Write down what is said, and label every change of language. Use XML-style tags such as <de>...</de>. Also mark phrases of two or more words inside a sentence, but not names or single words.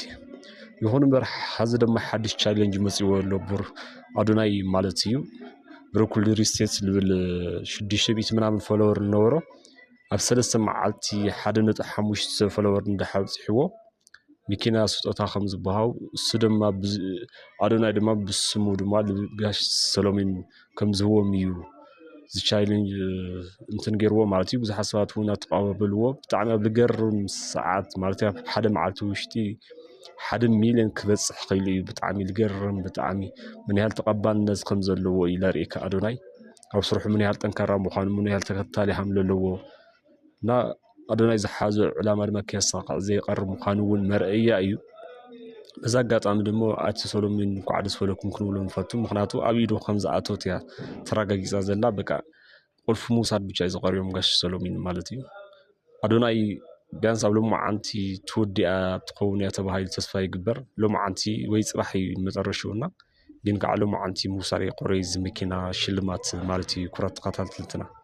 <ti>እዩ። ይኹን እምበር ሓዚ ድማ ሓድሽ ቻሌንጅ መፅዎ ኣሎ አዶናይ ማለት እዩ። ብሩክ ሪል ስቴት ዝብል 600 ምናምን ፎሎወር ነበሮ ኣብ 3 መዓልቲ 1.5 ፎሎወር እንዳሓብፅሕዎ መኪና ስጦታ ከም ዝበሃው እሱ ድማ አዶናይ ድማ ብስሙ ድማ ጋሽ ሰሎሞን ከም ዝህቦም እዩ እዚ ቻሌንጅ እንትን ገይርዎ ማለት እዩ። ብዙሓት ሰባት እውን ተቀባበልዎ ብጣዕሚ ኣብ ዝገርም ሰዓት ማለት እዩ። ሓደ መዓልቲ ውሽጢ 1 ሚሊዮን ክበፅሕ ክኢሉ እዩ። ብጣዕሚ ዝገርም ብጣዕሚ</ti> <am>ምን ያህል</am> <ti>ተቀባልነት ከም ዘለዎ እዩ ለርእየካ አዶናይ ኣብ ስርሑ</ti> <am>ምን ያህል ጠንካራ</am> <ti>ምዃኑ</ti> <am>ምን ያህል</am> <ti>ተከታሊ ከም ዘለዎ እና አዶናይ ዝሓዞ ዕላማ ድማ ከሳካዕ ዘይቀርብ ምዃኑ እውን መርአያ እዩ። በዛ አጋጣሚ ድማ ኣቲ ሰሎሞን እንኳዕ ደስ በለኩም ክንብሎ ንፈቱ። ምክንያቱ ኣብ ኢዱ ከም ዝኣተወት እያ ተረጋጊፃ ዘላ። በቃ ቁልፊ ምውሳድ ብቻ እዩ ዝቀርዮም ጋሽ ሰሎሞን ማለት እዩ። አዶናይ ቢያንስ ኣብ ሎማዓንቲ ትወዲኣ ትኸውን እያ ተባሂሉ ተስፋ ይግበር። ሎማዓንቲ ወይ ፅባሕ እዩ መጨረሻውና ግን ከዓ ሎማዓንቲ ምውሳድ የቆረዩ እዚ መኪና ሽልማት ማለት እዩ። ኩራት ተኸታተልትና</ti>